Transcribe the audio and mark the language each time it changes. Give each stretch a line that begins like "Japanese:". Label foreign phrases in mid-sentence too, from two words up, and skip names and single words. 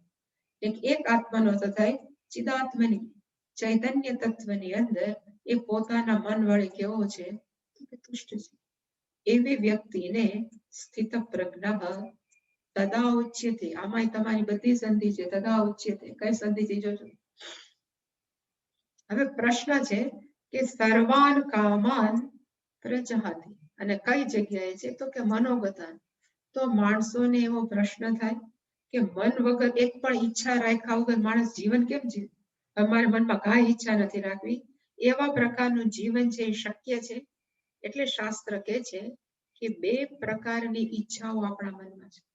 Gujarati: એક આત્માનો અર્થ થાય ચિદાત્મની, ચૈતન્ય તત્વની અંદર એ પોતાના મન વડે કેવો છે તો તુષ્ટ છે. એવી વ્યક્તિને
Sanskrit: સ્થિત પ્રજ્ઞ તદા ઉચ્યતે.
Gujarati: આમાં તમારી બધી સંધિ છે.
Sanskrit: તદા ઉચ્યતે
Gujarati: કઈ સંધિ છે જોજો. હવે પ્રશ્ન છે કે
Sanskrit: સર્વાન કામાન પ્રજહાતિ
Gujarati: અને કઈ જગ્યાએ છે તો કે મનોગતાન. તો માણસોને એવો પ્રશ્ન થાય કે મન વગર એક પણ ઈચ્છા રાખ્યા વગર માણસ જીવન કેમ જીવે? અમારા મનમાં કાંઈ ઈચ્છા નથી રાખવી, એવા પ્રકારનું જીવન છે એ શક્ય છે? એટલે શાસ્ત્ર કહે છે કે 2 પ્રકારની ઈચ્છાઓ આપણા મનમાં છે.